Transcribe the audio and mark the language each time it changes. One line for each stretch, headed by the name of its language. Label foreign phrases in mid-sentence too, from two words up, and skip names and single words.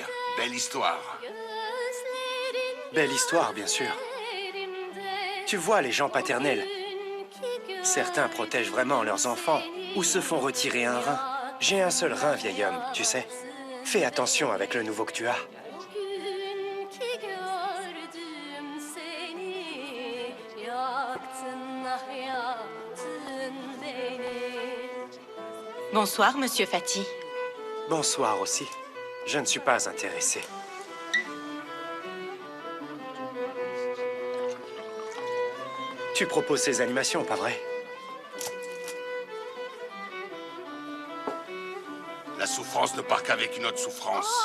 French: Belle histoire. Belle histoire, bien sûr. Tu vois les gens paternels. Certains protègent vraiment leurs enfants ou se font retirer un rein. J'ai un seul rein, vieil homme, tu sais. Fais attention avec le nouveau que tu as.
Turkish: O gün ki gördüm seni, yaktın hayatın beni.
French: Bonsoir, Monsieur Fati. Bonsoir aussi. Je ne suis pas intéressé. Tu proposes ces animations, pas vrai? La souffrance ne part qu'avec une autre souffrance.